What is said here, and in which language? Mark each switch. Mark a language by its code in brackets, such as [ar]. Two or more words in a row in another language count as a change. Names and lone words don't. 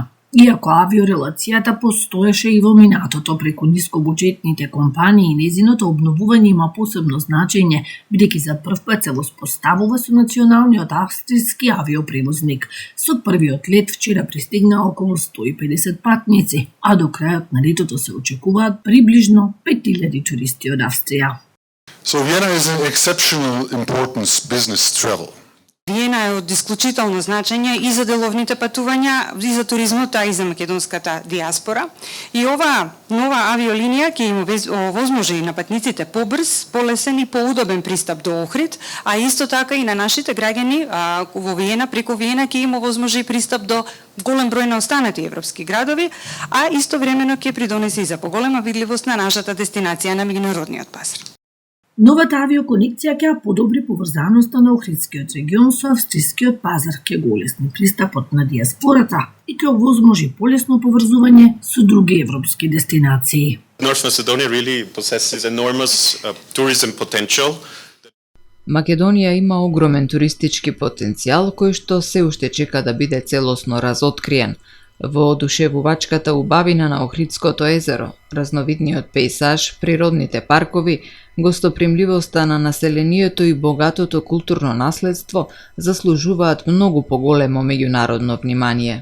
[mk] Иако авиорелацијата постоеше и во минатото преку нискобуџетните компании, незиното обновување има посебно значење, бидејќи за прв пат се воспоставува со националниот австријски авиопревозник. Со првиот лет вчера пристигнаа околу 150 патници, а до крајот на летото се очекуваат приближно 5000 туристи од Австрија. [en] So Vienna is an exceptional importance business travel. [mk] Виена е од исклучително значење и за деловните патувања, и за туризмот, а и за македонската диаспора. И ова нова авиолинија ќе им овозможи и на патниците побрз, полесен и поудобен пристап до Охрид, а исто така и на нашите граѓани во Виена, преку Виена ќе им овозможи пристап до голем број на останати европски градови, а истовремено ќе придонесе и за поголема видливост на нашата дестинација на меѓународниот пазар. Новата авиоконекција ќе подобри поврзаноста на Охридскиот регион со австрискиот пазар, ќе го олесни пристапот на диаспората и ќе овозможи полесно поврзување со други европски дестинации. [en] North Macedonia really possesses enormous tourism potential. [mk] Македонија има огромен туристички потенцијал кој што се уште чека да биде целосно разоткриен. Во одушевувачката убавина на Охридското езеро, разновидниот пејзаж, природните паркови, гостопримливоста на населението и богатото културно наследство заслужуваат многу поголемо меѓународно внимание.